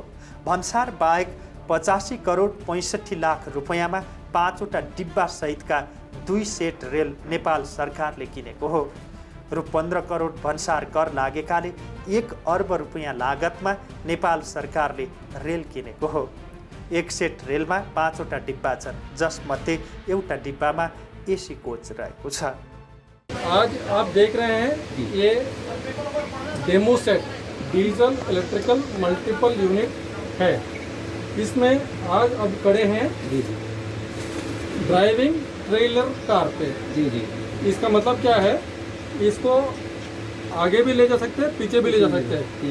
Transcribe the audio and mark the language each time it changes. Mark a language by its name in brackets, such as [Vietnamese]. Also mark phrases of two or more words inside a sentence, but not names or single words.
[Nepali] भन्सार बाहेक 85 करोड 65 लाख रुपियाँमा 5वटा डिब्बा सहितका 2 सेट रेल नेपाल सरकारले किनेको हो। रु 15 करोड भन्सार कर लागेकाले 1 अर्ब रुपियाँ लागतमा नेपाल सरकारले रेल किनेको हो। 1 सेट रेलमा 5वटा डिब्बा छन्, जसमध्ये एउटा डिब्बामा एसी कोच रहेको छ। [Hindi] आज आप देख रहे हैं ये [English] demo set diesel electrical multiple unit [Hindi] है। इसमें आज अब खड़े हैं [English] driving trailer car [Hindi] पे। जी। इसका मतलब क्या है, इसको आगे भी ले जा सकते हैं, पीछे भी ले जा सकते हैं।